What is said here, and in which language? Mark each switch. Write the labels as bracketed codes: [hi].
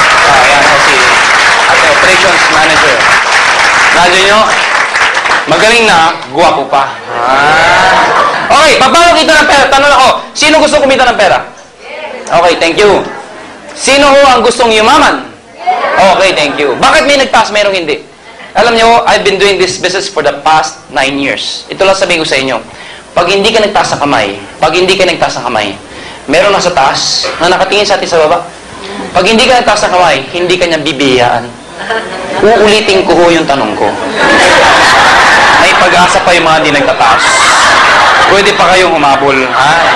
[tl] Ayan ko si ating operations manager. Nandiyan nyo, magaling na, guwapo pa. Okay, paano kita ng pera? Tanong ako, sino gusto kumita ng pera? Okay, thank you. Sino ho ang gustong yumaman? Okay, thank you. Bakit may nagtaas, mayroong hindi? Alam nyo, [en] I've been doing this business for the past 9 years. [tl] Ito lang sabihin ko sa inyo. Pag hindi ka nagtaas ng kamay, meron nasa taas na nakatingin sa atin sa baba. Pag hindi ka nagtaas ng kamay, hindi ka niya bibiyaan. Uulitin ko ho yung tanong ko. May pag-asa pa yung mga hindi nagtataas. Pwede pa kayong humabol. Ha?